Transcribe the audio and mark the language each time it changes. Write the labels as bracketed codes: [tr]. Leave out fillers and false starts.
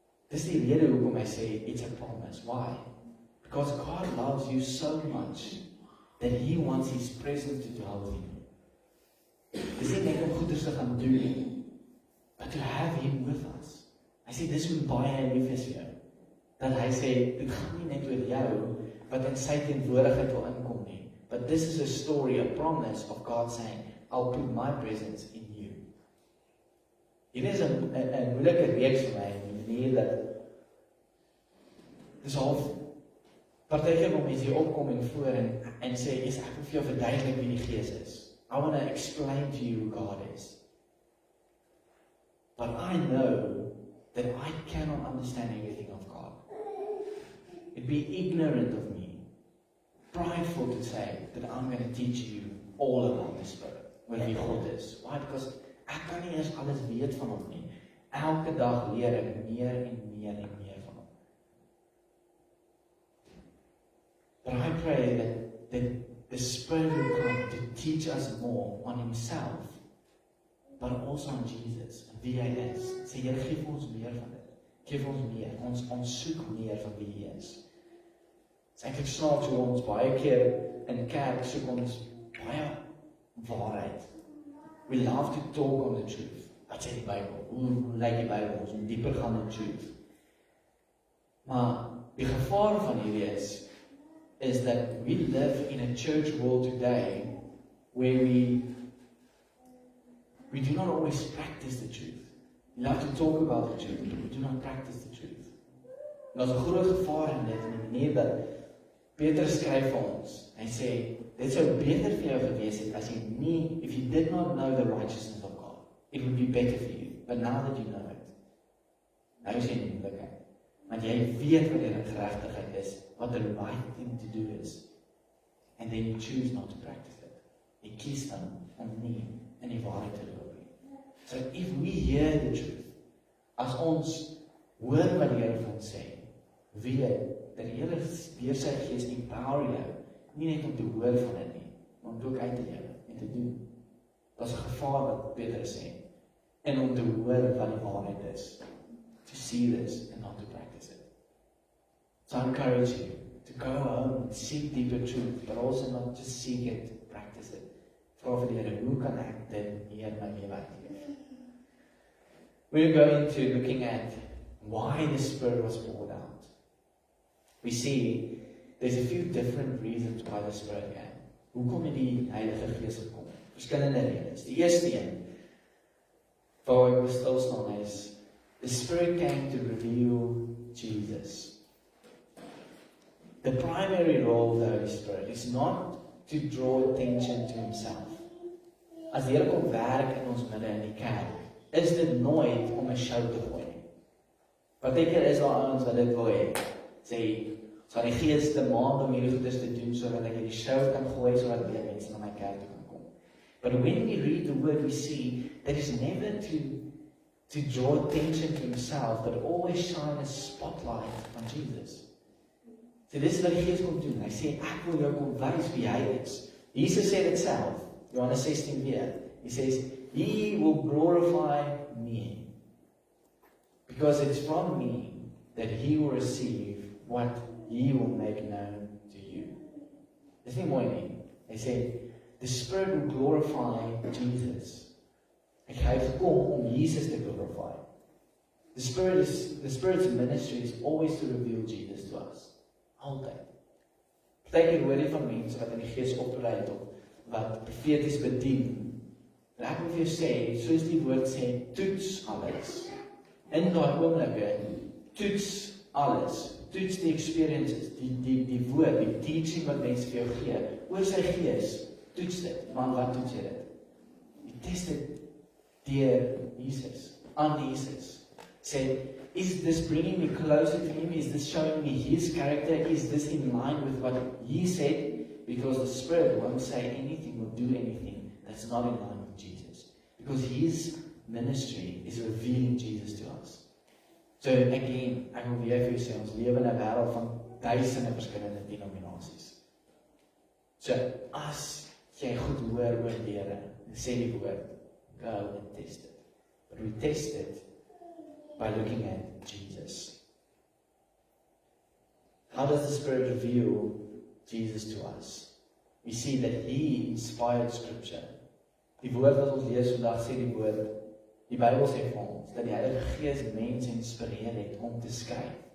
[af] Dis die rede hoekom hy sê, [en] it's a promise. Why? Because God loves you so much that he wants his presence to dwell with you. [af] Dis nie net om goeders te gaan doen nie, [en] but to have him with us. [af] Hy sê, dis hoe baie hy lief is vir jou. Dat hy sê, dit gaan nie net oor jou, wat in sy teenwoordigheid wil inkom nie. [en] But this is a story, a promise of God saying, I'll put my presence in you. [af] Hier is 'n moeilike reeks vir my, die manier dat dis half partykeer waar mense hier opkom en voor en sê, ek wil vir jou verduidelik wie die Gees is. [en] I want to explain to you who God is. But I know that I cannot understand everything of God. It'd be ignorant of me, prideful to say that I'm going to teach you all about the Spirit, [af] wat wie God is. [en] Why? Because [af] ek kan nie eers alles weet van hom nie. Elke dag leer ek meer en meer en meer van hom. [en] But I pray that the Spirit will come to teach us more on himself, but also on Jesus, [af] en wie hy is. Sê, Here, geef ons meer van dit. Geef ons meer. Ons soek meer van wie hy is. Dit is eintlik snaaks hoe ons baie keer in kerk soek ons baie waarheid. [en] We love to talk on the truth. [af] Wat sê die Bybel? Hoe lyk die Bybel? Ons moet dieper gaan in truth. Maar die gevaar van hierdie is, [en] is that we live in a church world today where we do not always practice the truth. We love to talk about the truth, but we do not practice the truth. [af] En daar's 'n groot gevaar in dit, in die manier dat Petrus skryf vir ons. Hy sê, dit sou beter vir jou gewees het as jy nie, [en] if you did not know the righteousness of God, it would be better for you. But now that you know it, [af] nou is jy nie moeilikheid. Want jy weet wat die geregtigheid is, [en] what the right thing to do is. And then you choose not to practice it. [af] Jy kies dan om nie in die waarheid te loop nie. [en] So if we hear the truth, [af] as ons hoor wat die Here vir ons sê, weet dat die Here deur sy Gees empower jou, nie net om te hoor van dit nie, maar om dit ook uit te lewe en te doen. Dat is 'n gevaar wat Petrus sê, en om te hoor wat die waarheid is. [en] To see this and not to practice it. So I encourage you to go home and seek deeper truth, but also not just seek it, practice it. [af] Vra vir die Here, hoe kan ek dit hier in my lewe uitleef? [en] We're going to looking at why the Spirit was poured out. We see there's a few different reasons why the Spirit came. [af] Hoekom het die Heilige Gees gekom? Verskillende redes. Die eerste een, waar ek wil stil staan is, [en] the Spirit came to reveal Jesus. The primary role of the Holy Spirit is not to draw attention to himself. [af] As die Here kom werk in ons midde in die kerk, is dit nooit om 'n show te gooi nie. Partykeer is daar ouens wat dit wil hê. Sê, sal die Gees te maand om hierdie goeders te doen sodat ek hierdie show kan gooi sodat meer mense na my kerk toe kan kom. [en] But when we read the word, we see that it's never to draw attention to himself, but always shine a spotlight on Jesus. [af] So dis wat die Gees kom doen. Hy sê, ek wil jou kom wys wie hy is. Jesus sê dit self, Johannes 16 weer. [en] He says, he will glorify me. Because it's from me that he will receive what he will make known to you. [af] Dis nie mooi nie. Hy sê, [en] the Spirit will glorify Jesus. [af] Hy het gekom om Jesus te glorify. [en] The Spirit's ministry is always to reveal Jesus to us. [af] Altyd. Partykeer hoor jy van mense wat in die Gees oplei of wat profeties bedien. En ek wil vir jou sê, soos die woord sê, toets alles. In daai oomblikke, toets alles. Toets die experiences, die woord, die teaching wat mense vir jou gee. Oor sy Gees, toets dit. Maar wat toets jy dit? Jy test dit deur Jesus, aan Jesus. [en] Say, is this bringing me closer to him? Is this showing me his character? Is this in line with what he said? Because the Spirit won't say anything or do anything that's not in line with Jesus. Because his ministry is revealing Jesus to us. So again, [af] ek wil weer vir jou sê, ons lewe in 'n wêreld van duisende verskillende denominasies. So as jy goed hoor oor die Here, sê die woord, [en] go and test it. But we test it by looking at Jesus. How does the Spirit reveal Jesus to us? We see that he inspired Scripture. [af] Die woord wat ons lees vandag sê die woord, die Bybel sê vir ons, dat die Heilige Gees mense inspireer het om te skryf.